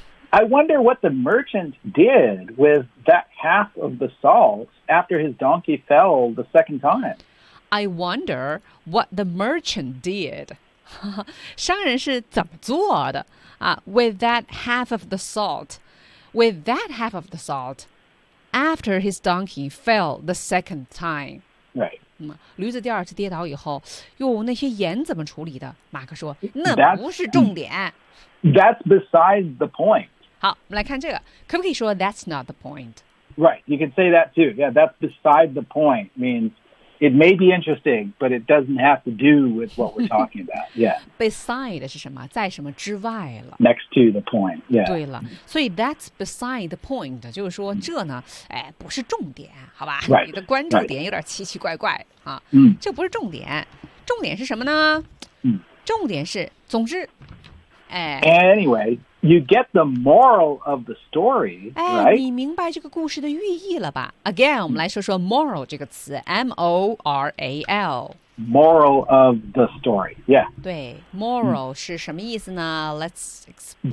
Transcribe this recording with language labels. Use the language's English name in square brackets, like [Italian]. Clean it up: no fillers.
[English] I wonder what the merchant did with that half of the salt after his donkey fell the second time I wonder what the merchant did. [Chinese] 商人是怎么做的、 [English] with that half of the salt, with that half of the salt, after his donkey fell the second time. Right. [Chinese] 驴子第二次跌倒以后，又那些盐怎么处理的？马克说，那不是重点。 [English] That's beside the point. [Chinese] 好，我们来看这个，可不可以说 [English] that's not the point? Right. You can say that too. Yeah, that's beside the point means... it may be interesting, but it doesn't have to do with what we're talking about. Yeah. [Chinese] Beside 是什么？在什么之外了 [English] ？Next to the point. Yeah. [Chinese] 对了，所以 [English] that's beside the point， [Chinese] 就是说这呢，哎，不是重点，好吧？ [English] Right. [Chinese] 你的关注点有点奇奇怪怪、 [English] right. [Chinese] 啊。嗯。这不是重点，重点是什么呢？嗯。重点是，总之，哎。 [English] Anyway. You get the moral of the story, right? [Chinese] 哎，你明白这个故事的寓意了吧 ？Again, 我们来说说 moral 这个词 ，M-O-R-A-L. [English] Moral of the story, yeah. [Chinese] 对 ，moral 是什么意思呢 ？ [English] Let's explain.